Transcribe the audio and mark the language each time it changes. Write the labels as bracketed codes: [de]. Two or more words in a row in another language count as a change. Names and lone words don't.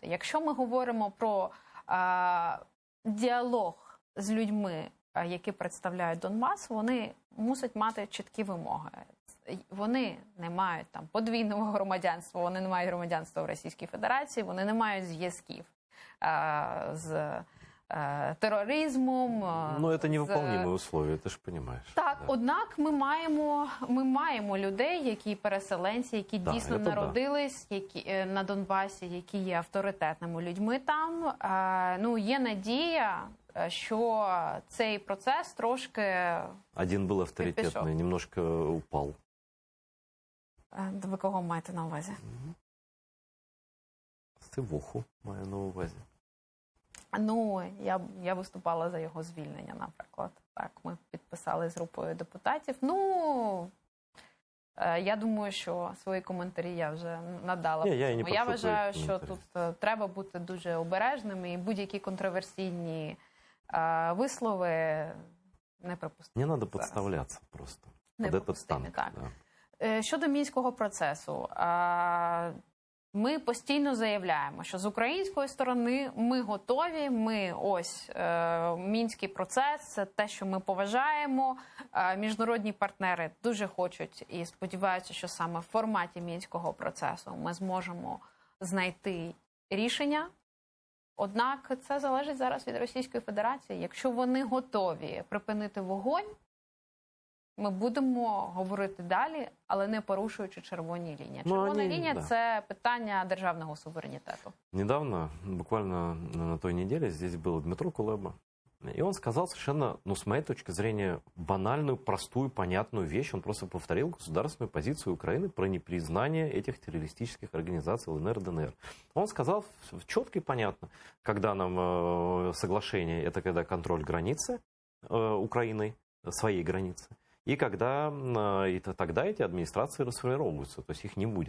[uk] Якщо ми говоримо про діалог з людьми, які представляють Донбас, вони мусять мати чіткі вимоги. Вони не мають там подвійного громадянства, вони не мають громадянства в Російській Федерації, вони не мають зв'язків з тероризмом. [ru] Ну, это невыполнимые условия, ты же понимаешь. [uk] Так, [ru] да. [uk] однак ми маємо людей, які переселенці, які [ru] Да, [uk] дійсно це да. народились, які на Донбасі, які є авторитетними людьми там. Ну, є надія, що цей процес трошки... [ru] Один был авторитетный, [uk] пішов. [ru] немножко упал. [uk] Ви кого маєте на увазі? Сивуху маю на увазі. Ну, я виступала за його звільнення, наприклад. Так, ми підписали з групою депутатів. Ну, я думаю, що свої коментарі я вже надала. Ні, я і не я прошу вважаю, твої що коментарі. тут треба бути дуже обережними, і будь-які контроверсійні вислови неприпустимі. [ru] Не надо [uk] зараз. [ru] подставляться просто. Под этот [uk] Неприпустимі, [ru] танк. [uk] так. [ru] Да. [uk] Щодо Мінського процесу, ми постійно заявляємо, що з української сторони ми готові, Мінський процес, це те, що ми поважаємо. Міжнародні партнери дуже хочуть і сподіваються, що саме в форматі Мінського процесу ми зможемо знайти рішення. Однак це залежить зараз від Російської Федерації. Якщо вони готові припинити вогонь, ми будемо говорити далі, але не порушуючи червоні лінії. Ну, Червона вони, лінія [ru] да. [uk] – це питання державного суверенітету. [ru] Недавно, буквально на той неделе, здесь был Дмитро Кулеба. И он сказал совершенно, ну, с моей точки зрения, банальную, простую, понятную вещь. Он просто повторил государственную позицию Украины про непризнание этих террористических организаций ЛНР, ДНР. Он сказал четко и понятно, когда нам соглашение, это когда контроль границы Украиной, своей границы, и когда и тогда эти администрации расформируются, то есть их не будет.